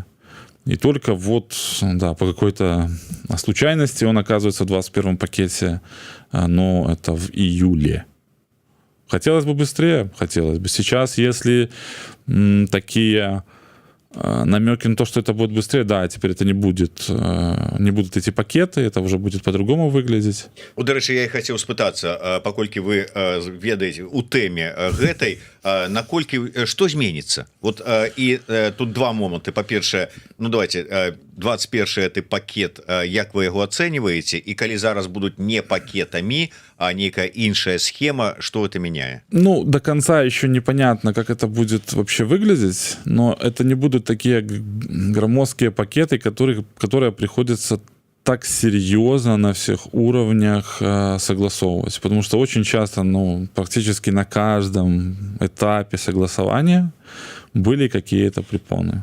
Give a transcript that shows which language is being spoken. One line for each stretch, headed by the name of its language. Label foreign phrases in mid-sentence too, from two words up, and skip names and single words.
Russian: И только вот, да, по какой-то случайности он оказывается в 21-м пакете, но это в июле. Хотелось бы быстрее, хотелось бы. Сейчас, если такие намеки на то, что это будет быстрее, да, теперь это не будут эти пакеты, это уже будет по-другому выглядеть.
Belarusian: До рэчы, я і хацеў спытацца, паколькі вы ведаеце у тэме гэтай, наколькі што зменіцца? Вот і тут два моманты. Па-першае, ну давайте 21 ты пакет, як вы яго ацэньваеце, і калі зараз будуць не пакетамі, а некая іншая схема,
Russian: что это меняет? Ну, до конца еще непонятно, как это будет вообще выглядеть, но это не будут такие громоздкие пакеты, которые приходится так серьезно на всех уровнях согласовывать. Потому что очень часто, ну, практически на каждом этапе согласования были какие-то препоны.